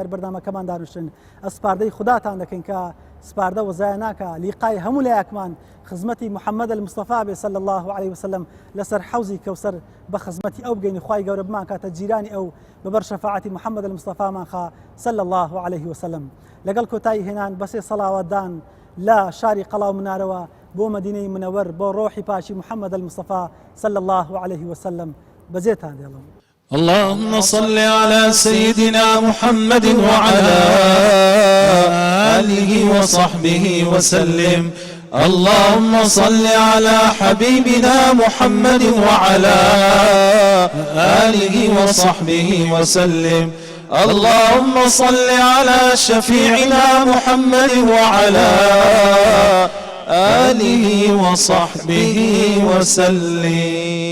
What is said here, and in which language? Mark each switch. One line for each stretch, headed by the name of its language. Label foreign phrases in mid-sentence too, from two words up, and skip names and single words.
Central Kurdish: بەردامەکەمان دانوشتن ئەسپاردەی خوداتان دەکەین کە سپاردە وەزایە ناکە لیقای هەموو لایەکمان خزمەتی محەممەد المستەفا بێ
Arabic: صلی الله عليه وسلم
Central Kurdish: لەسەر حەوزی کەوسەر بە خزمەتی ئەو بگەین خوای گەورە بمان کاتە جیرانی ئەو بەبەر شەفاعەتی محەممەد المستەفامان خا
Arabic: صلی الله عليه وسلم
Central Kurdish: لەگەڵ کۆتایی هێنان بەسێ سەڵاوەتدان لە شاری قەڵاو منارەوە بۆ مەدینەی منەوەر بۆ ڕۆحی پاشی محەممەد المستەفا
Arabic: صلی الله عليه وسلم
Central Kurdish: بەجێتان دێڵم
Arabic: اللهم صل على سيدنا محمد وعلى آله وصحبه وسلم اللهم صل على حبيبنا محمد وعلى آله وصحبه وسلم اللهم صل على شفيعنا محمد وعلى آله وصحبه وسلم